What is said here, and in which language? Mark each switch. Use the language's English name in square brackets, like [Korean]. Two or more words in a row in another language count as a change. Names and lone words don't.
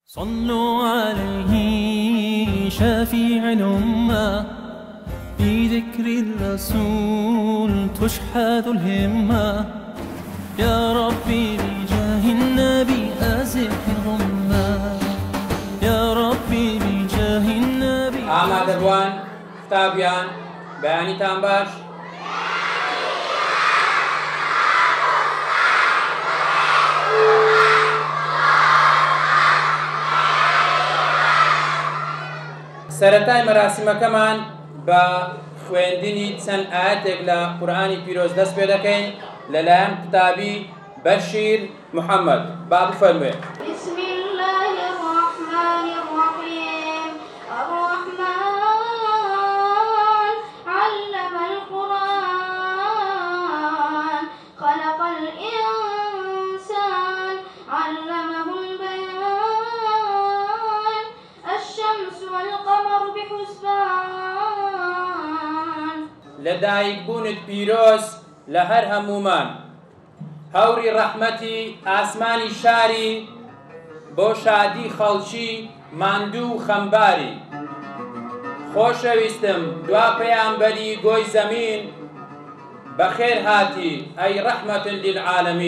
[Arabic] صلوا عليه شفيع الأمة، في ذكر الرسول تشحذ الهمة. يا ربي بجاه النبي أزح الغمة، يا ربي بجاه النبي. [Central Kurdish] آماده بوان قوتابیان بەیانیتان باش. سەرەتای مەراسیمەکەمان بە خوێندنی چەند ئاەتێک لە قورئانی پیرۆز دەست پێ دەکەین لەلایەن قوتابی بەشیر محەممەد. با بفەرموێ. [Arabic] بسم الله الرحمن الرحيم. الرحمن علم القرآن خلق الإنسان علمه البيان الشمس والقمر بحسبان. [Central Kurdish] لەدایک بوونت پیرۆز لە هەر هەمومان، هەوری ڕەحمەتی ئاسمانی شاری، بۆ شادی خەڵکی ماندوو و خەمباری. خۆشەویستم دوا پەیامبەری گۆی زەمین، بەخێر هاتی ئەی [Arabic] ڕەحمەتن لیلعالەمین.